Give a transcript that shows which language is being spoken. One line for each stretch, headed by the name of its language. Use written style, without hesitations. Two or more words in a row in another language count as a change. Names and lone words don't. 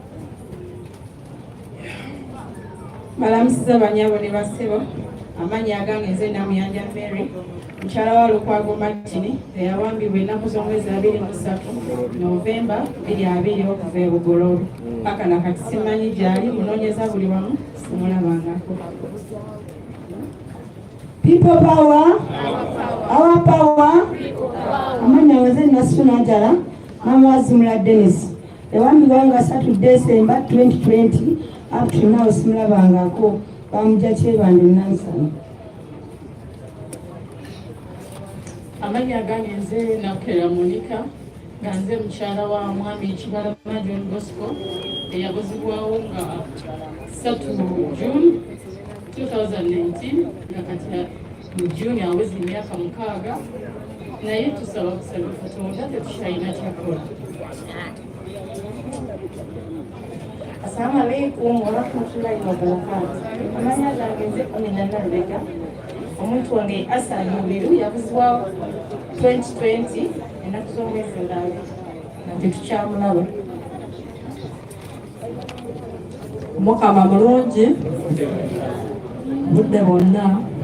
Ganda: Balamusiza banyabo ne bassebo. Amanya agange nze Namuyanja Mary. Mukyala wa Lukwago Martin eyawambibwa ennaku z'omwezi 23 Novemba 2020 okuva e Bugoloobi. Paka na kati simanyi gyali munoonyeza buli wamu simulabangako.
English: People power, our power.
Ganda: Amanya waze Nasuna Jala, Mama Zimla Dennis. Ewambibwa nga 3 December 2020
English: up to now
Ganda: simulabangako. Bamujja Kyebando Nansana. Amanya agange nze Nakera Monica nga nze mukyala wa mwami Kibalama John Bosco eyagozibwawo nga 3 June 2019 nga kati mu June awezi emyaka 6 naye tusaba kusaba Katonda tetukyalina kyakola.
Arabic: السلام عليكم ورحمة الله وبركاته.
Ganda: Amanya gange nze Onina Nalubega. Omuntu wange Asa Yubiru yabuzibwawo 2020 ennaku z'omwezi ndala nga tetukyamulaba. Mukama mulungi budde bonna.